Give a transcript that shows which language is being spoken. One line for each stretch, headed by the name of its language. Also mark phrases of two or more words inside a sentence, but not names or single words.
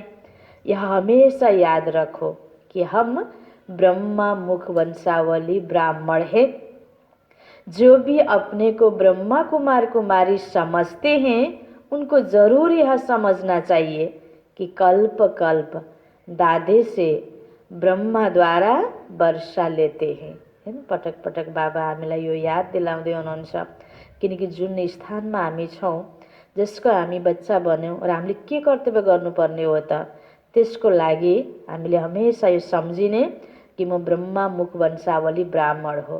Hindi: यह हमेशा याद रखो कि हम ब्रह्मा मुख वंशावली ब्राह्मण है। जो भी अपने को ब्रह्मा कुमार कुमारी समझते हैं उनको जरूर यह समझना चाहिए कि कल्प कल्प दादे से ब्रह्मा द्वारा वर्षा लेते हैं।
Nepali: हैन, पटक पटक बाबा हामीलाई यो याद दिलाउँदै हुनुहुन्छ किनकि जुन स्थानमा हामी छौँ, जसको हामी बच्चा बन्यौँ र हामीले के कर्तव्य गर्नुपर्ने हो त त्यसको लागि हामीले हमेशा यो सम्झिने कि म ब्रह्मा मुख वंशावली ब्राह्मण हो।